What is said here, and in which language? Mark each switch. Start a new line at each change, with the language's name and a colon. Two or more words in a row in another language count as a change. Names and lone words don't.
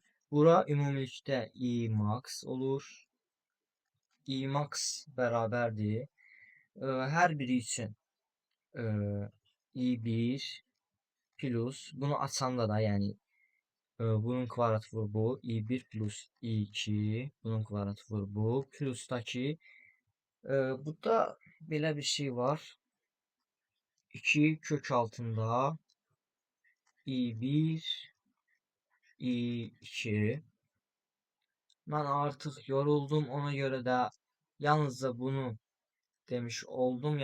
Azerbaijani: Bura ümumilikdə i max olur. I max bərabərdir. Hər biri üçün i1 plus bunu açanda da yəni bunun kvadratı vur bu i1 plus i2 bunun kvadratı vur bu plusdakı burada belə bir şey var. 2 kök altında i1 i2 mən artıq yoruldum, ona görə də yalnızca bunu demiş oldum.